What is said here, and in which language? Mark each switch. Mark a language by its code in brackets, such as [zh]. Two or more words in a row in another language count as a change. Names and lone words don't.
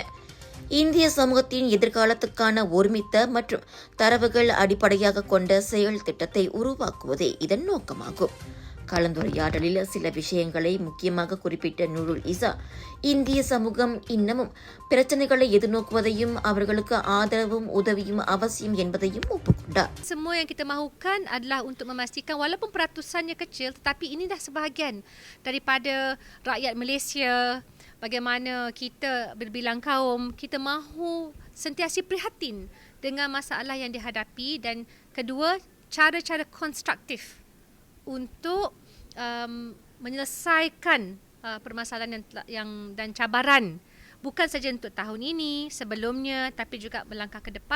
[ta] இந்திய சமூகத்தின் எதிர்காலத்துக்கான ஒருமித்த மற்றும் தரவுகள் அடிப்படையாக கொண்ட செயல் திட்டத்தை உருவாக்குவதே இதன் நோக்கமாகும். கலந்துரையாடலில் சில விஷயங்களை முக்கியமாக குறிப்பிட்ட நூருல் ஈசா, இந்திய சமூகம் இன்னமும் பிரச்சனைகளை எதிர்நோக்குவதையும் அவர்களுக்கு ஆதரவும் உதவியும் அவசியம் என்பதையும் ஒப்புக்கொண்டார். [ms] Semua yang kita mahukan adalah untuk memastikan walaupun peratusannya kecil, tetapi ini dah sebahagian daripada rakyat Malaysia. Bagaimana kita berbilang kaum, kita mahu sentiasa prihatin dengan masalah yang dihadapi, dan kedua, cara-cara konstruktif untuk menyelesaikan permasalahan dan cabaran, bukan saja untuk tahun ini, sebelumnya, tapi juga melangkah ke depan.